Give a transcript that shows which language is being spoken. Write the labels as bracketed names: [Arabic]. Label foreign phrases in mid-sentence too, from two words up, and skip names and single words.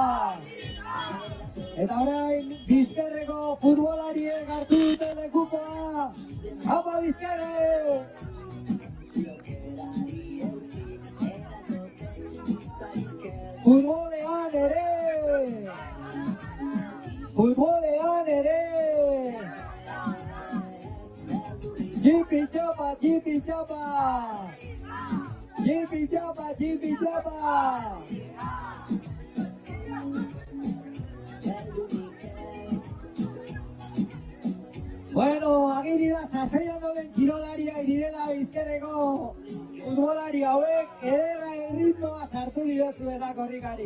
[Basque] Eta orain, Bizkerreko futbolariek hartu dute lekukoa. Aupa Bizkerre! Futbolean ere! Futbolean ere! Jipi japa, jipi japa! Jipi japa, jipi japa! Bueno, agiri da sasaian doben kirolaria direla Bizkerreko futbolari hauek ederra erritmoa sartu diozuena korrikari.